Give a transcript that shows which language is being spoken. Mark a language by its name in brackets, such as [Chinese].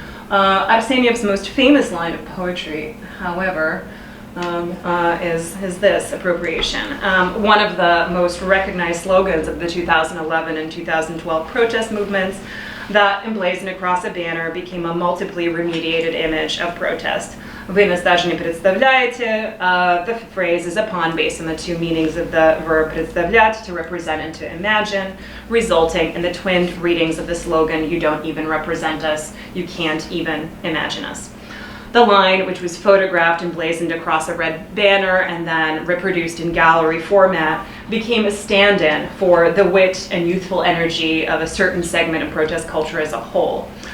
[English] Arseniev's most famous line of poetry, however, is this appropriation. One of the most recognized slogans of the 2011 and 2012 protest movements that emblazoned across a banner became a multiply remediated image of protest. [Russian] Вы нас даже не представляете. [English] The phrase is a pun based on the two meanings of the verb представлять, to represent and to imagine, resulting in the twinned readings of the slogan, you don't even represent us, you can't even imagine us. The line, which was photographed and blazoned across a red banner and then reproduced in gallery format, became a stand-in for the wit and youthful energy of a certain segment of protest culture as a whole.